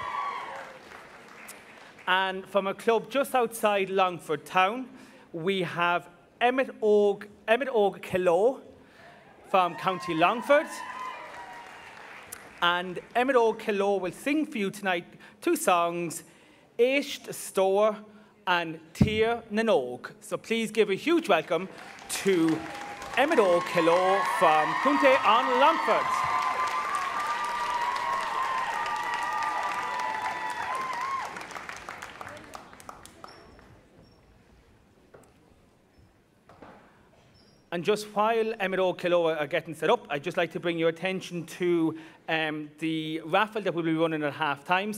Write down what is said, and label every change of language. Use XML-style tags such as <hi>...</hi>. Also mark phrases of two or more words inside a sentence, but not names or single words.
<en>And from a club just outside Longford town, we have Emmett Og Killoe from County Longford. And Emmett Og Killoe will sing for you tonight two songs, Éist Store and Tír na nÓg. So please give a huge welcome to Emmett Og Killoe from Cunday on Longford. And just while Emmett Og Killoe are getting set up, I'd just like to bring your attention to the raffle that we'll be running at half-time.</en>